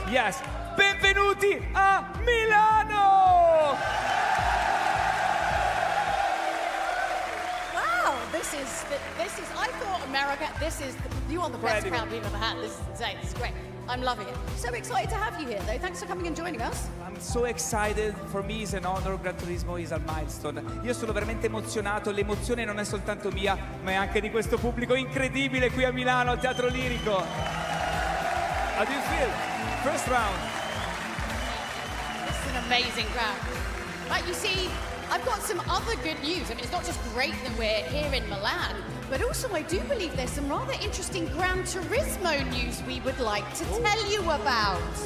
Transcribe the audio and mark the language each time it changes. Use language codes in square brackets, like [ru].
[it] Yes. Benvenuti a Milano! [en] Wow, this is, I thought America, you are the best Incredible. crowd we've ever had. This is insane, this is great. I'm loving it. So excited to have you here though. Thanks for coming and joining us. I'm so excited. For me is an honor. Gran Turismo is a milestone. [it] Io sono veramente emozionato. L'emozione non è soltanto mia, ma è anche di questo pubblico incredibile qui a Milano, al Teatro Lirico. [en] How do you feel? First round. This is an amazing crowd. Right, you see, I've got some other good news. I mean, it's not just great that we're here in Milan, but also I do believe there's some rather interesting Gran Turismo news we would like to tell you about.